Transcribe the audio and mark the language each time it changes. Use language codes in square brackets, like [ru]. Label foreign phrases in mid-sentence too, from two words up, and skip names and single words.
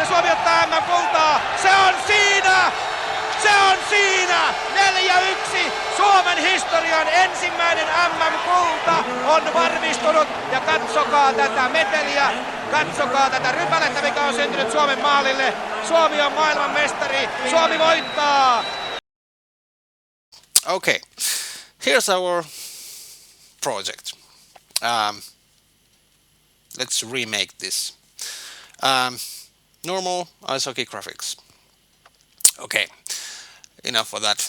[fi] Suomi ottaa MM-kultaa. Se on siinä! Se on siinä! 4-1. Suomen historian ensimmäinen MM-kulta on varmistunut. Ja katsokaa tätä meteliä. Katsokaa tätä rypälettä, mikä on syntynyt Suomen maalille. Suomi on maailmanmestari. Suomi voittaa. [en] Okay, here's our project. Let's remake this. Normal ice hockey graphics. Okay, enough of that.